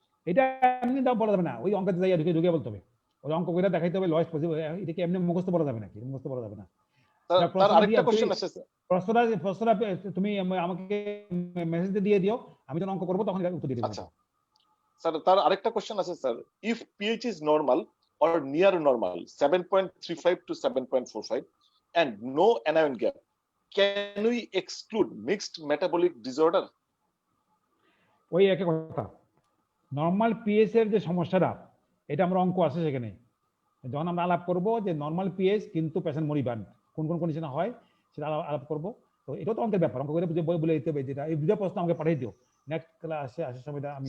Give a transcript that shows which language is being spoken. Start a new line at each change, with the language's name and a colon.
Bangla: এটা এমনি দাও বলা যাবে না, ওই অঙ্কতে যাইয়া ঢুকে ঢুকে বলতে হবে, ওই অঙ্ক করে দেখাইতে হবে লয়েস্ট পসিবল। এটাকে এমনি মুখস্থ বলা যাবে নাকি? মুখস্থ বলা যাবে না। তার প্রশ্নটা আরেকটা দিয়া কোশ্চেন আছে স্যার। প্রশ্নটা তুমি আমাকে মেসেজ দিয়ে দিও, আমি যখন অঙ্ক করবো তখন উত্তর দিয়ে দেবো। আচ্ছা স্যার, তার আরেকটা কোশ্চেন আছে sir.
English: If pH is normal or near normal 7.35 to 7.45 and no anion gap, can we exclude mixed metabolic disorder?
Bangla: ওই একই কথা, নর্মাল পিএইচ এর যে সমস্যাটা, এটা আমরা অঙ্ক আছে সেখানে, যখন আমরা আলাপ করব যে নর্মাল পিএইচ কিন্তু পেশেন্ট মরিবান কোন কোন কন্ডিশনে হয় সেটা আলাপ করব। তো এটাও তো অঙ্কের ব্যাপার, অঙ্ক করে বলে দিতে হবে। যেটা এই দুটো প্রশ্ন আমাকে পাঠিয়ে দিও, নেক্সট ক্লাসে আসার সময় আমি।